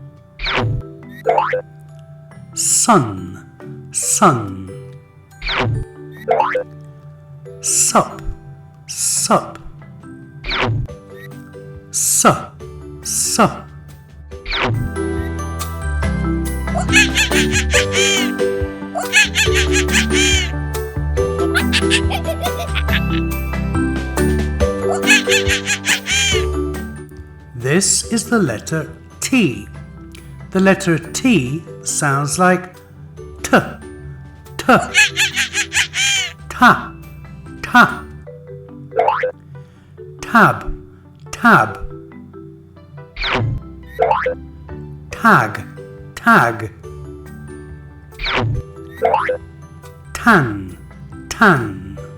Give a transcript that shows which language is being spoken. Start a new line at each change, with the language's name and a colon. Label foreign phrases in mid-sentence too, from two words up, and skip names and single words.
English: Sun, Sun, Sup, Sup, Sup, Sup, This is the letter T. The letter T sounds like T, T, Ta, Ta, Tab, Tab, Tag, Tag, Tan, Tan,